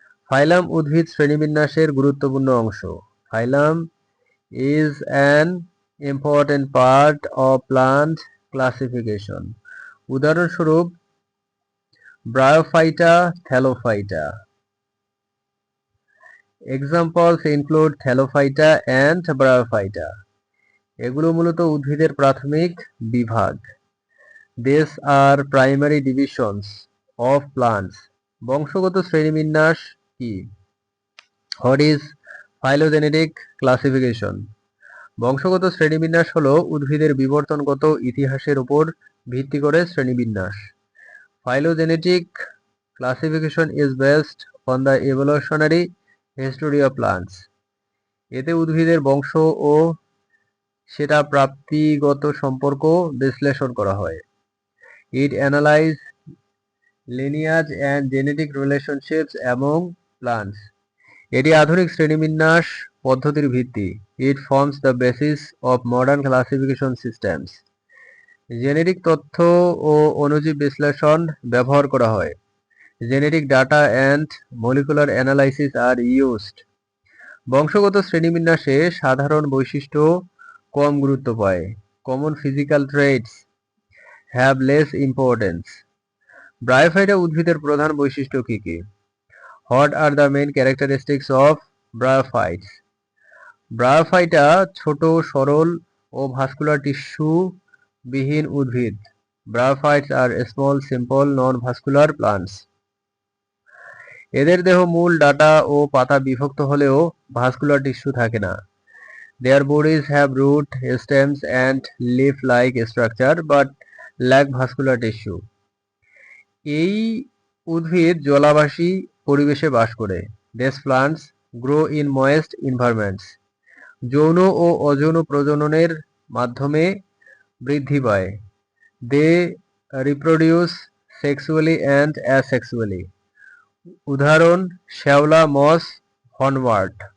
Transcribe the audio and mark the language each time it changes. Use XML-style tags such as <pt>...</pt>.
<bn>ফাইলাম উদ্ভিদ শ্রেণীবিন্যাসের গুরুত্বপূর্ণ অংশ।</bn> <en>Phylum is an important part of plant classification.</en> <bn>উদাহরণস্বরূপ bryophyta, thallophyta.</bn> <en>Examples include Thallophyta and Bryophyta.</en> <bn>এগুলো মূলত উদ্ভিদের প্রাথমিক বিভাগ।</bn> <en>These are primary divisions of plants.</en> <bn>বংশগত শ্রেণীবিন্যাস কি?</bn> <en>What is phylogenetic classification?</en> <bn>বংশগত শ্রেণীবিন্যাস হলো উদ্ভিদের বিবর্তনগত ইতিহাসের উপর ভিত্তি করে শ্রেণীবিন্যাস।</bn> <en>Phylogenetic classification is based on the evolutionary history of plants.</en> <bn>এতে উদ্ভিদের বংশ ও সেটা প্রাপ্তিগত সম্পর্ক বিশ্লেষণ করা হয়।</bn> <en>It analyzes lineage and genetic relationships among plants.</en> <bn>এটি আধুনিক শ্রেণীবিন্যাস পদ্ধতির ভিত্তি।</bn> <en>It forms the basis of modern classification systems.</en> <bn>Genetic তথ্য ও অণুজীব বিশ্লেষণ ব্যবহার করা হয়।</bn> <en>Genetic data and molecular analysis are used.</en> <bn>বংশগত শ্রেণীবিন্যাসে সাধারণ বৈশিষ্ট্য কম গুরুত্ব পায়।</bn> <en>Common physical traits have less importance.</en> <bn>Bryophyta উদ্ভিদের প্রধান বৈশিষ্ট্য কি কি?</bn> <en>What are the main characteristics of bryophytes?</en> <bn>Bryophyta ছোট, সরল ও ভাস্কুলার টিস্যু বিহীন উদ্ভিদ।</bn> <en>Bryophytes are small, simple, non-vascular plants.</en> <bn>এদের দেহ মূল, ডাটা ও পাতা বিভক্ত হলেও ভাস্কুলার টিস্যু থাকে না।</bn> <en>Their bodies have root, stems and leaf-like structure but lack vascular tissue.</en> <bn>এই উদ্ভিদ জলাবাসী পরিবেশে বাস করে।</bn> <en>These plants grow in moist environments.</en> <bn>যৌন ও অযৌন প্রজননের মাধ্যমে বৃদ্ধি পায়।</bn> <en>They reproduce sexually and asexually.</en> <bn>উদাহরণ: শ্যাওলা, মস, হর্নওয়ার্ট।</bn>